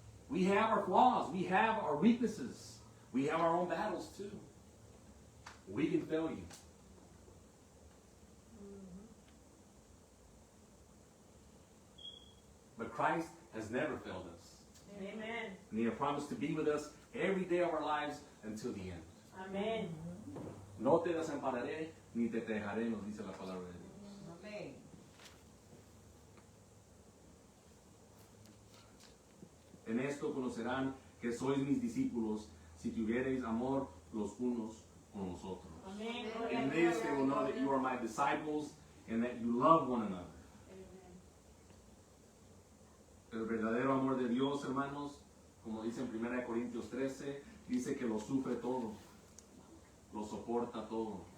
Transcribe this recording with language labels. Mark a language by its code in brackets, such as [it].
[en] We have our flaws. We have our weaknesses. We have our own battles too. We can fail you. But Christ has never failed us. Amen. And He has promised to be with us every day of our lives until the end. [es] Amén. No te desampararé ni te dejaré, nos dice la palabra de Dios. Amén. En esto conocerán que sois mis discípulos, si tuviereis amor los unos con los otros. Amén. [en] In this they will know that you are my disciples and that you love one another. [es] El verdadero amor de Dios, hermanos, como dice en 1 Corintios 13, dice que lo sufre todo, lo soporta todo.